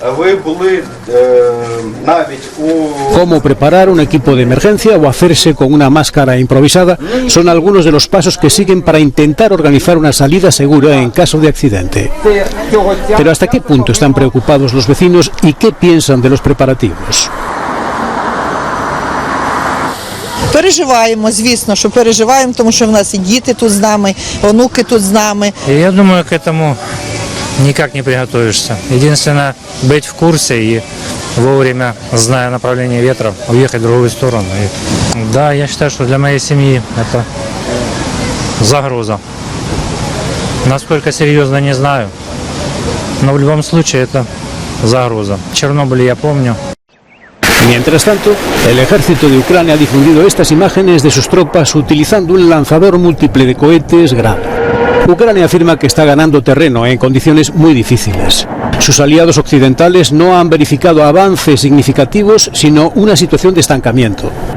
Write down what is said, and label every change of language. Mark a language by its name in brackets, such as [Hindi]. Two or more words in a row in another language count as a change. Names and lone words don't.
[Spanish] Cómo preparar un equipo de emergencia o hacerse con una máscara improvisada son algunos de los pasos que siguen para intentar organizar una salida segura en caso de accidente. Pero ¿hasta qué punto están preocupados los vecinos y qué piensan de los preparativos? [Ukrainian] Переживаємо, звісно, що переживаємо, тому що в нас і діти тут з нами, онуки тут з нами. [Russian] Я думаю, к этому никак не приготовишься. Единственное, быть в курсе и вовремя, зная направление ветра, уехать в другую сторону. И, да, я считаю, что для моей семьи это загроза. Насколько серьезно, не знаю. Но в любом случае это загроза. Чернобыль я помню. [Spanish] Mientras tanto, el ejército de Ucrania ha difundido estas imágenes de sus tropas utilizando un lanzador múltiple de cohetes Grad. Ucrania afirma que está ganando terreno en condiciones muy difíciles. Sus aliados occidentales no han verificado avances significativos, sino una situación de estancamiento.